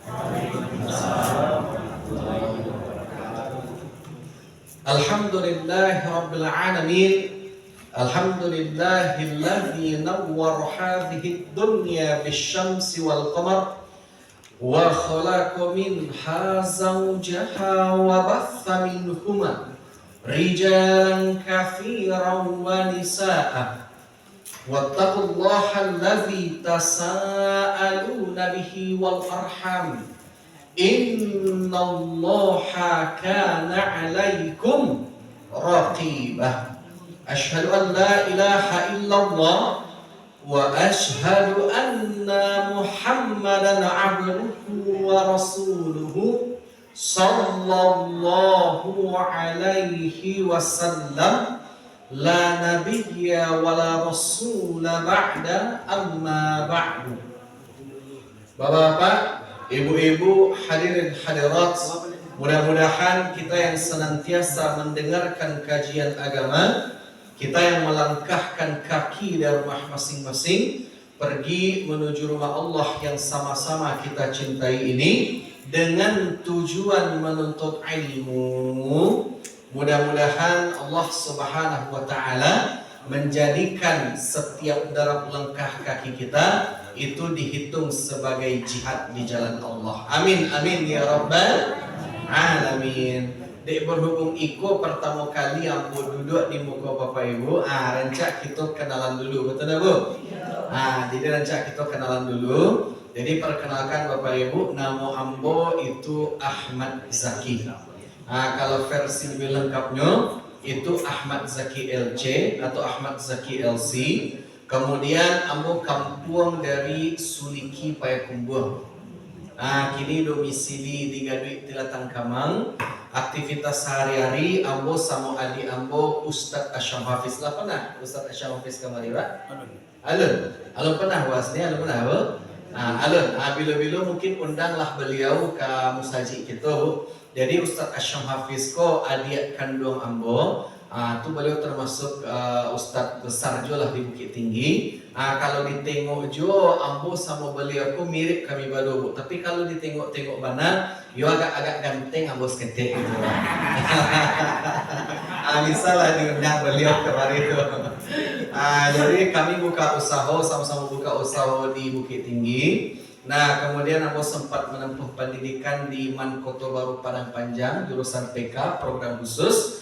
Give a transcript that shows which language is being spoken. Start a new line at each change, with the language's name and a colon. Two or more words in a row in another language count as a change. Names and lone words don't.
Arabic: الحمد لله رب العالمين. الحمد لله الذي نور هذه الدنيا بالشمس والقمر وخلق منها زوجها وبث منهما رجالا كثيرا ونساء. واتقوا الله الذي تساءلون به والأرحام. إن الله كان عليكم رقيبا. أشهد أن لا إله إلا الله وأشهد أن محمدا عبده ورسوله صلى الله عليه وسلم. لا نبي ولا رسول بعد أما بعد.
Indonesian: Bapak-bapak, ibu-ibu, hadirin hadirat, mudah-mudahan kita yang senantiasa mendengarkan kajian agama, kita yang melangkahkan kaki dari rumah masing-masing pergi menuju rumah Allah yang sama-sama kita cintai ini dengan tujuan menuntut ilmu. Mudah-mudahan Allah
Arabic: سبحانه وتعالى
Indonesian: menjadikan setiap derap langkah kaki kita itu dihitung sebagai jihad di jalan Allah.
Arabic: آمين آمين يا رب العالمين.
Minangkabau: Dek berhubung iko pertama kali ambo duduk di muka Bapak Ibu, rancak kita kenalan dulu, betul tak Bu? Jadi rancak kita kenalan dulu. Jadi perkenalkan Bapak Ibu, nama ambo itu Ahmad Zaki.
Indonesian: Kalau versi lebih lengkapnya itu Ahmad Zaki LC atau Ahmad Zaki LC.
Minangkabau: Kemudian ambo kampung dari Suliki Payakumbuh. Kini domisili di Gaduik Tilatang Kamang. Aktivitas sehari-hari ambo sama adik ambo Ustadz Asyam Hafiz lah, pernah Ustadz Asyam Hafiz kemari Pak? Alun pernah wasni, alun pernah apa? Alun, bila-bila mungkin undanglah beliau ke musaji kita. Jadi Ustaz Asyam Hafiz ko adik kandung ambo. Tu beliau termasuk Ustaz besar jo lah di Bukit Tinggi. Kalau ditengok jo ambo sama beliau ko mirip kami berdua. Tapi kalau ditengok-tengok mana, yo agak-agak ganteng ambo seketik gitu.
Indonesian: Misalnya diundang beliau kemarin itu. Jadi kami buka usaha, sama-sama buka usaha di Bukit Tinggi. Nah, kemudian aku sempat menempuh pendidikan di Man Koto Baru Padang Panjang, jurusan PK, program khusus.